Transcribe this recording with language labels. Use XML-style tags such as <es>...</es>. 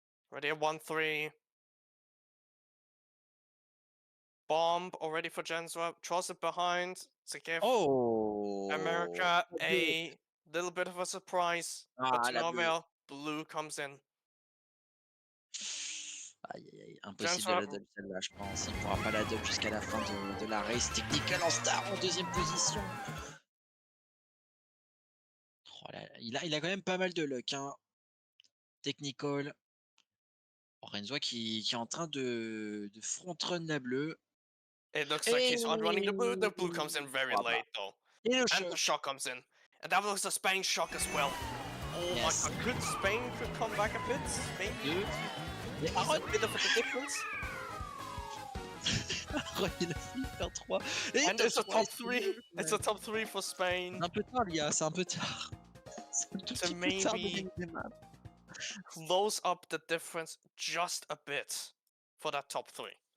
<en>Already a 1-3. Bomb already for Jensua. Draws it behind to give America a little bit of a surprise. But to no avail, blue comes in.</en> <fr>Aïe, impossible de la dub celle-là, je pense. Il ne pourra pas la dub jusqu'à la fin de la race. Technical en star en deuxième position. Oh là, il a quand même pas mal de luck. Hein. Technical. Renzo qui est en train de front-run la bleue.</fr> <en>It looks like he's outrunning the blue. The blue comes in very late though. And the shock comes in. And that was a Spain shock as well. Oh my god, could Spain come back a bit? Maybe? He's a bit of a difference.</en> <fr>Il a failli faire 3.</fr> <en>And it's a top 3. It's a top 3 for Spain.</en> <fr>C'est un peu tard, les gars, c'est un peu tard. C'est un tout petit peu tard de gagner des maps.</fr> <en>Close up the difference just a bit for that top 3.</en>